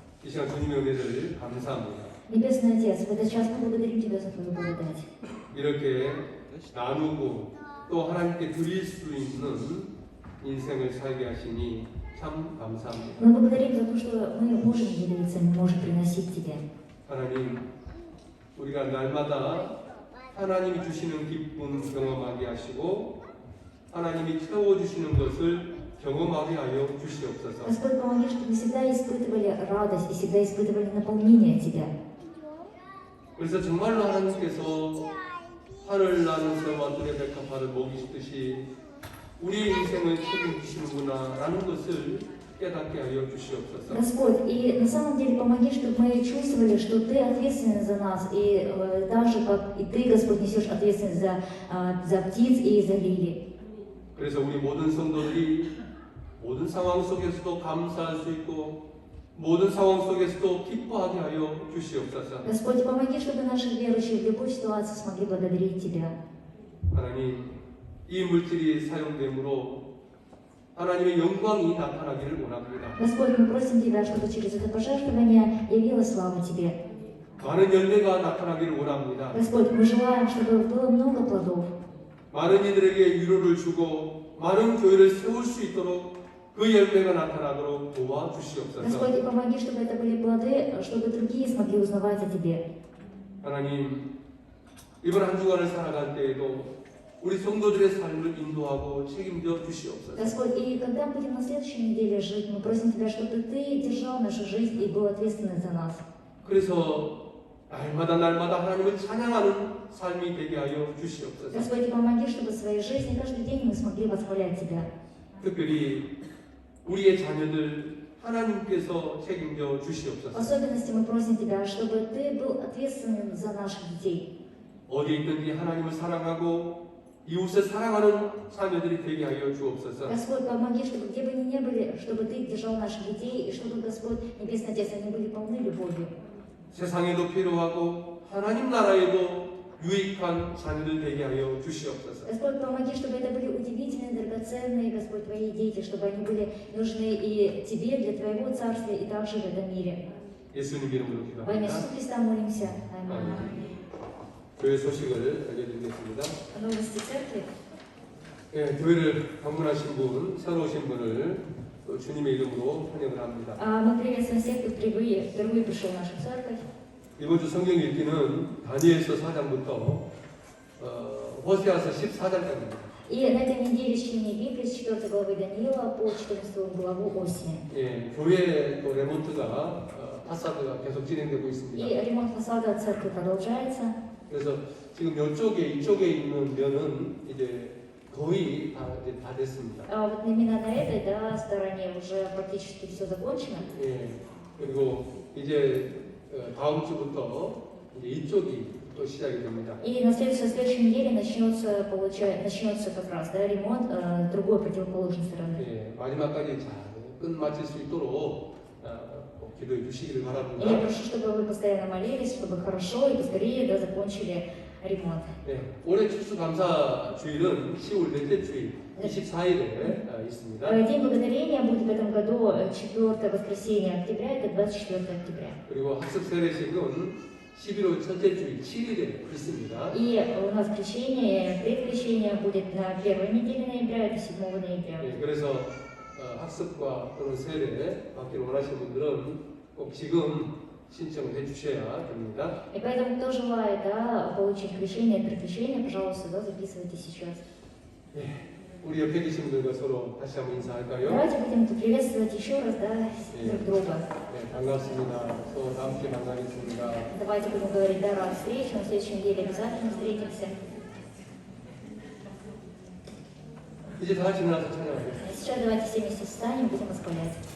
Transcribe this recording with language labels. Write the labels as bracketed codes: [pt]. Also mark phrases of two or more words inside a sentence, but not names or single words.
[ko] 시간 주님의 은혜를 감사합니다. [ru] Небесный Отец, в этот час мы благодарим Тебя за Твою благодать. [ko] 이렇게 나누고 또 하나님께 드릴 수 있는 인생을 살게 하시니 참 감사합니다. [ru] Мы благодарим за то, что мы можем делиться, мы можем приносить Тебе. [ko] 하나님, 우리가 날마다 하나님이 주시는 기쁨 경험하게 하시고 하나님이 채워주시는 것을 경험하게 하여 주시옵소서. [ru] Господь, помоги, чтобы мы всегда испытывали радость и всегда испытывали наполнение Тебя. [ko] 그래서 정말로 하나님께서 하늘 나는 새와 들의 백합화를 먹이시듯이 우리의 인생을 책임지시는구나 라는 것을 깨닫게 하여 주시옵소서. [ru] Господь, и на самом деле помоги, чтобы мы чувствовали, что Ты ответственен за нас, и даже как и Ты, Господь, несешь ответственность за птиц и за лилии. [ko] 그래서 우리 모든 성도들이 모든 상황 속에서도 감사할 수 있고 모든 상황 속에서도 기뻐하게 하여 주시옵소서. [ru] Господь, помоги, чтобы наши верующие в любой ситуации смогли благодарить Тебя. [ko] 하나님, 이 물질이 사용됨으로 하나님의 영광이 나타나기를 원합니다. [ru] Господь, мы просим Тебя, чтобы через это пожертвование явилась слава Тебе. [ko] 많은 열매가 나타나기를 원합니다. [ru] Господь, мы желаем, чтобы было много плодов. [ko] 많은 이들에게 위로를 주고 많은 교회를 세울 수 있도록 그 열매가 나타나도록 도와주시옵소서. [ru] Господь, и помоги, чтобы это были плоды, чтобы другие смогли узнавать о Тебе. [ko] 하나님, 이번 한 주간을 살아갈 때에도 우리 성도들의 삶을 인도하고 책임져 주시옵소서. [ru] Господь, и когда будем на следующей неделе жить, мы просим Тебя, чтобы Ты держал нашу жизнь и был ответственен за нас. [ko] 그래서 날마다 하나님을 찬양하는 삶이 되게 하여 주시옵소서. [ru] Господь, и помоги, чтобы в своей жизни каждый день мы смогли восхвалять Тебя. [ko] 특별히 우리의 자녀들 하나님께서 책임져 [ru] В [ko] 주시옵소서. [ru] особенности мы просим Тебя, чтобы Ты был ответственен за наших детей. [ko] 어디에 있든지 하나님을 사랑하고 이웃을 사랑하는 자녀들이 되게 하여 주옵소서. [ru] Господь, помоги, чтобы где бы они ни были, чтобы Ты держал наших детей, и чтобы, Господь, Небесный Отец, они были полны любовью. [ko] 세상에도 필요하고 하나님 나라에도 유익한 자녀들 되게 하여 주시옵소서. [ru] Господь, помоги, чтобы это были удивительные, драгоценные, Господь, Твои дети, чтобы они были нужны и Тебе, для Твоего Царствия, и также в этом мире. [ko] 예수님 이름으로 [ru] Во имя [ko] 기도합니다. [ru] Иисуса Христа молимся. Аминь. [ko] 교회 소식을 알려드리겠습니다. [ru] Новости церкви. [ko] 예, 교회를 방문하신 분, 새로 오신 분을 또 주님의 이름으로 환영을 합니다. [ru] Мы приветствуем всех, кто впервые пришел в нашу церковь. [ko] 이번 주 성경 읽기는 다니엘서 4장부터 호세아서 14장까지입니다. [ru] И на этой неделе чтение Библии с 4 главы Даниила по 14 главу Осия. [ko] 예, 교회 또 레몬트가 파사드가 계속 진행되고 있습니다. [ru] И ремонт фасада церкви продолжается. [ko] 그래서 지금 이쪽에 있는 면은 이제 거의 다 됐습니다. [ru] Вот именно на этой стороне уже практически все закончено. [ko] 예, 그리고 이제 다음 주부터 이제 이쪽이 또 시작이 됩니다. [ru] И на следующей неделе начнется как раз ремонт другой противоположной стороны. [ko] 예, 마지막까지 잘 끝마칠 수 있도록 기도해 주시기를 [ru] И я [ko] 바랍니다. [ru] прошу, чтобы вы постоянно молились, чтобы хорошо и быстрее закончили ремонт. [ko] 네, 올해 추수감사 주일은 10월 넷째 주일 24일에 있습니다. [ru] День благодарения будет в этом году 4 воскресенье октября, это 24 октября. [ko] 그리고 학습 세례식은 11월 첫째 주일 7일에 있습니다. [ru] И у нас крещение, предкрещение будет на первой неделе ноября, это 7 ноября. [ko] 네, 그래서 학습과 또는 세례 받기를 원하시는 분들은 꼭 지금 신청을 해주셔야 됩니다. [ru] И поэтому, кто желает получить крещение, предкрещение, пожалуйста, записывайте сейчас. [ko] 네, 우리 옆에 계신 분들과 서로 다시 한번 인사할까요? [ru] Давайте будем приветствовать еще раз друг друга. [ko] 네, 반갑습니다. 또 다음 주에 만나겠습니다. [ru] Давайте будем говорить до рад встречи, на следующей неделе обязательно встретимся. [ko] 이제 다 같이 일어나서 찬양하겠습니다. [ru] Сейчас давайте все вместе встанем, будем восхвалять.